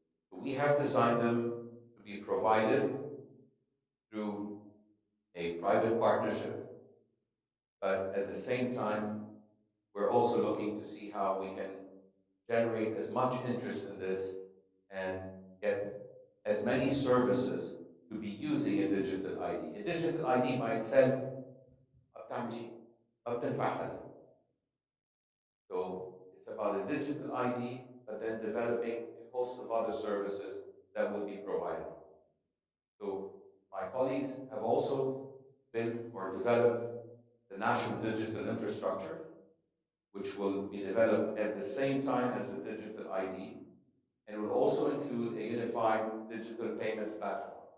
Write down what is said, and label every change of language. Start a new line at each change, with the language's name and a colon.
English: We have designed them to be provided through a private partnership, but at the same time, we're also looking to see how we can generate as much interest in this and get as many services to be using a digital ID. A digital ID by itself
Arabic: ما بتعمل شيء، ما بتنفع حدا.
English: So it's about a digital ID, but then developing a host of other services that will be provided. So my colleagues have also built or developed the national digital infrastructure, which will be developed at the same time as the digital ID, and will also include a unified digital payments platform.